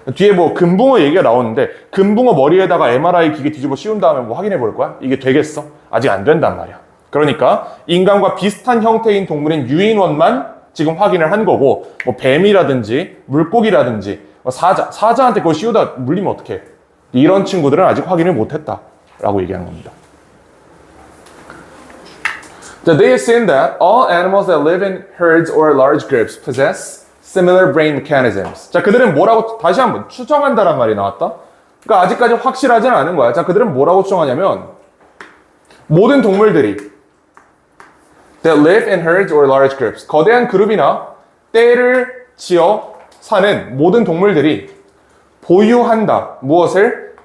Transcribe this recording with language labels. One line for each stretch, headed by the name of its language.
Korean: 뒤에 뭐 금붕어 얘기가 나오는데 금붕어 머리에다가 MRI 기계 뒤집어 씌운 다음에 뭐 확인해 볼 거야? 이게 되겠어? 아직 안 된단 말이야. 그러니까 인간과 비슷한 형태인 동물인 유인원만 지금 확인을 한 거고, 뭐 뱀이라든지 물고기라든지 뭐 사자한테 그거 씌우다 물리면 어떡해? 이런 친구들은 아직 확인을 못했다라고 얘기하는 겁니다.
English: They assume that all animals that live in herds or large groups possess similar brain mechanisms.
Korean: 자, 그들은 뭐라고, 다시 한번 추정한다란 말이 나왔다. 그러니까 아직까지 확실하지는 않은 거야. 자, 그들은 뭐라고 추정하냐면 모든 동물들이
English: that live in herds or large groups,
Korean: 거대한 그룹이나 떼를 지어 사는 모든 동물들이 보유한다. 무엇을?